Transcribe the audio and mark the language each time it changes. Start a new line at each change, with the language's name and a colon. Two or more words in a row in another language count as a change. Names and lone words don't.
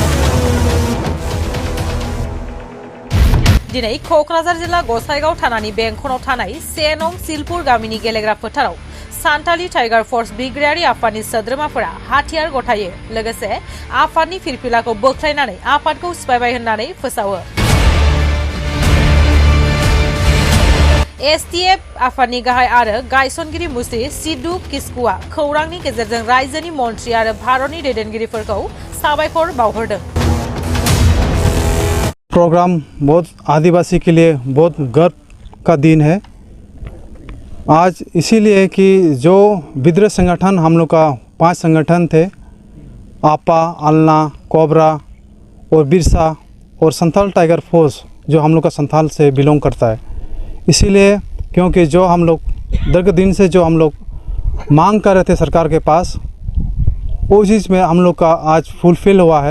Bodo: दिनै कक्राझार जिल्ला गसाइगाव थानानि बेंखनाव थानाय 1 नं सिलपुर गामिनि गेलेग्रा फोथाराव सान्थाली टाइगार फोर्स बिग्रायारि आफादनि सोद्रोमाफोरा हाथियार गथायो लोगोसे आफादनि फिरफिलाखौ बोख्लायनानै आफादखौ सिफायबाय होननानै फोसावो। एसटीएफ आफादनि गाहाय आरो गायसनगिरि मुस्रि सिद्धू किस्कुआ खौरांनि गेजेरजों रायजोनि मन्त्रि आरो भारतनि दैदेनगिरिफोरखौ साबायखर बावहरदों।
Hindi: प्रोग्राम बहुत आदिवासी के लिए बहुत गर्व का दिन है आज, इसीलिए कि जो विद्रोह संगठन हम लोग का 5 संगठन थे, आपा, अलना, कोबरा और बिरसा और संथाल टाइगर फोर्स जो हम लोग का संथाल से बिलोंग करता है, इसीलिए क्योंकि जो हम लोग दीर्घ दिन से जो हम लोग मांग कर रहे थे सरकार के पास, वो चीज़ में हम लोग का आज फुलफिल हुआ है।